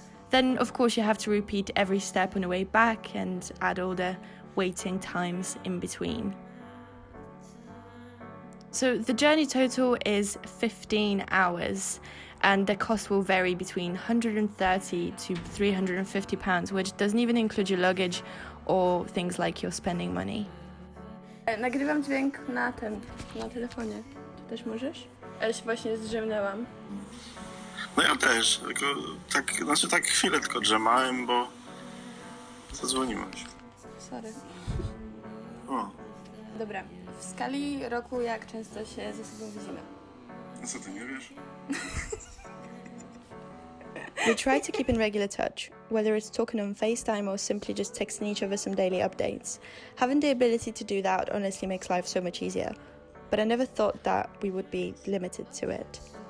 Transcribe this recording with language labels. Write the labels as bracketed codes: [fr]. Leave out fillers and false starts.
[en] Then of course you have to repeat every step on the way back and add all the waiting times in between. So the journey total is 15 hours and the cost will vary between £130 to £350, which doesn't even include your luggage or things like your spending money. [pl] Nagrywam dźwięk na telefonie. Czy też możesz? Ja się właśnie zdrzemnęłam. No ja też, tylko tak chwilę tylko drzemałem, bo zadzwoniłeś. Sorry. O, Dobra, w skali roku jak często się ze sobą widzimy? no co ty nie wiesz? [en] We try to keep in regular touch, whether it's talking on FaceTime or simply just texting each other some daily updates. Having the ability to do that honestly makes life so much easier, but I never thought that we would be limited to it.